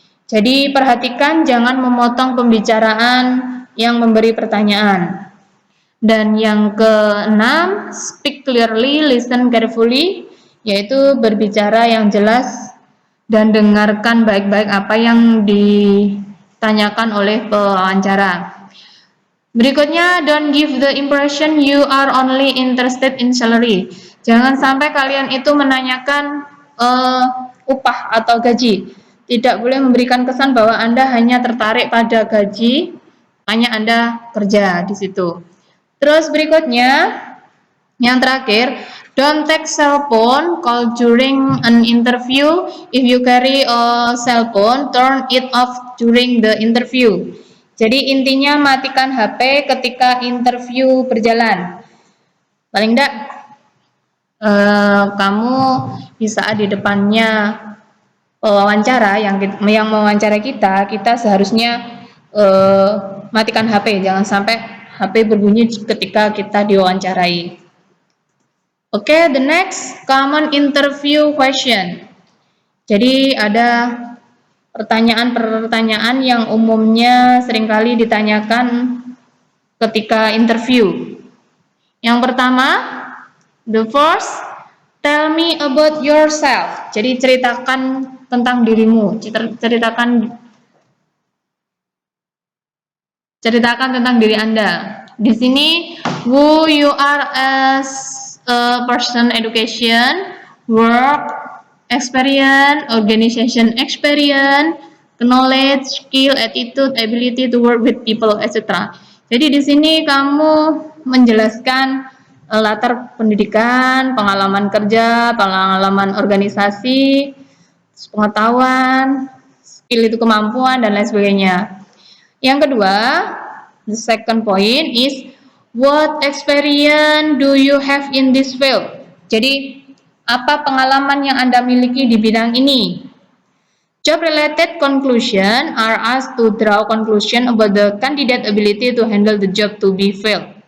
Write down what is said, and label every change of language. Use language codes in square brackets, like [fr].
[id] Jadi perhatikan jangan memotong pembicaraan yang memberi pertanyaan. Dan yang keenam, [en] speak clearly, listen carefully, [id] yaitu berbicara yang jelas dan dengarkan baik-baik apa yang ditanyakan oleh pewawancara. [en] Berikutnya, don't give the impression you are only interested in salary. [id] Jangan sampai kalian itu menanyakan upah atau gaji. Tidak boleh memberikan kesan bahwa Anda hanya tertarik pada gaji, hanya Anda kerja di situ. Terus berikutnya, yang terakhir, [en] don't take cell phone call during an interview. If you carry a cell phone, turn it off during the interview. [id] Jadi intinya matikan HP ketika interview berjalan. Paling enggak kamu di saat di depannya pewawancara yang mewawancara kita seharusnya matikan HP, jangan sampai HP berbunyi ketika kita diwawancarai. [en] Oke, the next common interview question. [id] Jadi ada pertanyaan-pertanyaan yang umumnya seringkali ditanyakan ketika interview. Yang pertama, [en] the first, tell me about yourself. [id] Jadi ceritakan tentang dirimu, ceritakan tentang diri Anda. [en] Di sini, who you are as a person, education, work, experience, organization experience, knowledge, skill, attitude, ability to work with people, etc. [id] Jadi di sini kamu menjelaskan latar pendidikan, pengalaman kerja, pengalaman organisasi, pengetahuan, skill itu kemampuan, dan lain sebagainya. Yang kedua, [en] the second point is what experience do you have in this field? [id] Jadi apa pengalaman yang Anda miliki di bidang ini? [en] Job-related conclusion are asked to draw conclusion about the candidate ability to handle the job to be filled.